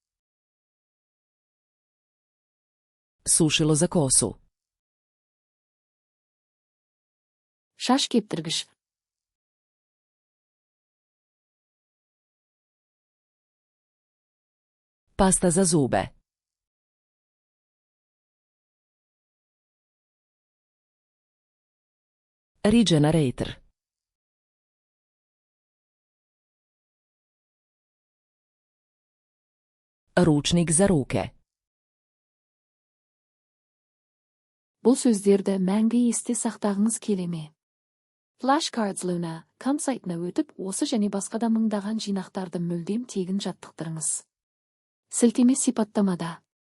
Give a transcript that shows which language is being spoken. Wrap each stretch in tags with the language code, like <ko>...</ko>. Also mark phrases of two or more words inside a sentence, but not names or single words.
<hr>Sušilo za kosu.</hr> <kk>Шаш кептіргіш.</kk> <hr>Pasta za zube. Regenerator. Ručnik za ruke.</hr> <kk>Бұл сөздерді мәңгі есте сақтағыңыз келеме. Flashcards Luna.com сайтына өтіп, осы және басқа да мыңдаған жинақтарды мүлдем тегін жаттықтырыңыз. Сілтеме сипаттамада.</kk>